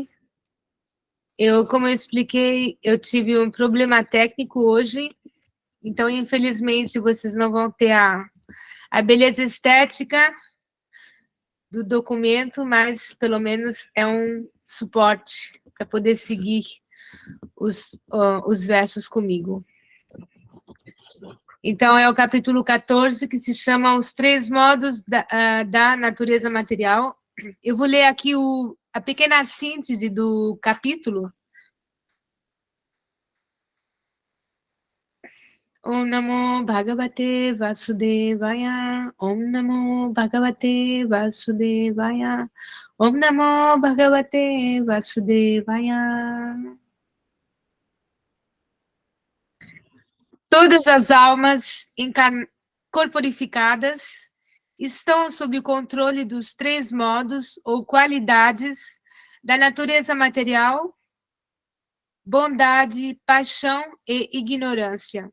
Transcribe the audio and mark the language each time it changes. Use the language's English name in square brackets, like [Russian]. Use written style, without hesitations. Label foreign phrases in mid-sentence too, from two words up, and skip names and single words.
[Portuguese] Como eu expliquei, eu tive um problema técnico hoje, então, infelizmente, vocês não vão ter a beleza estética do documento, mas, pelo menos, é um suporte para poder seguir os versos comigo. Então, é o capítulo 14, que se chama Os Três Modos da Natureza Material. Eu vou ler aqui a pequena síntese do capítulo. [Sanskrit] ॐ नमो भगवते वासुदेवाय. ॐ नमो भगवते वासुदेवाय. ॐ नमो भगवते वासुदेवाय. [Portuguese] Todas as almas corporificadas estão sob o controle dos três modos ou qualidades da natureza material: bondade, paixão e ignorância.